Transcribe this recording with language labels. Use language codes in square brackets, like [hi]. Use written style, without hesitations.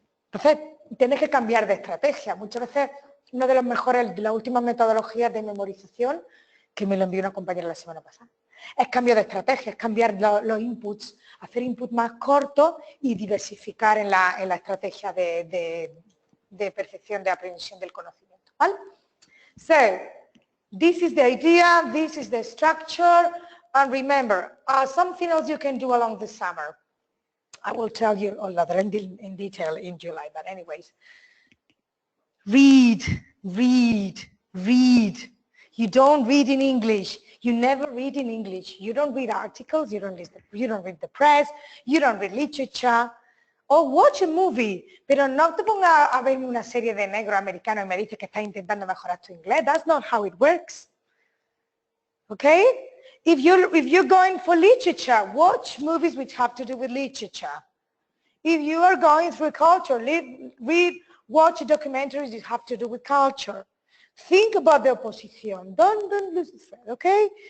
[es] Entonces, tenéis que cambiar de estrategia. Muchas veces, una de las mejores, de las últimas metodologías de memorización, que me lo envió una compañera la semana pasada, es cambio de estrategia, es cambiar los inputs, hacer inputs más cortos y diversificar en la estrategia de percepción, de aprehensión del conocimiento, ¿vale? [en] So, this is the idea, this is the structure, and remember, something else you can do along the summer. I will tell you all that in detail in July, but anyways. Read, read, read. You don't read in English. You never read in English. You don't read articles, you don't read the press, you don't read literature. Or watch a movie, [es] pero no te pongas a ver una serie de negro americano y me dices que estás intentando mejorar tu inglés. [en] That's not how it works. Okay? If you're going for literature, watch movies which have to do with literature. If you are going through culture, watch documentaries that have to do with culture. Think about the opposition. Don't lose the thread, okay?